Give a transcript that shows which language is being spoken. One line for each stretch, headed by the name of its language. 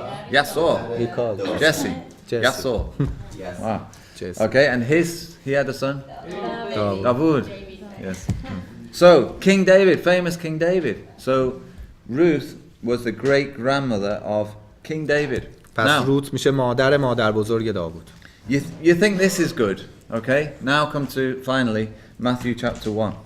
English: Yasor. Jesse. Yasor. Wow. Okay, and he had a son? David. Yes. So, King David, famous King David. So, Ruth was the great grandmother of King David.
Persian: پس روت میشه مادر بزرگ داوود.
English: You think this is good, okay? Now come to finally Matthew chapter 1.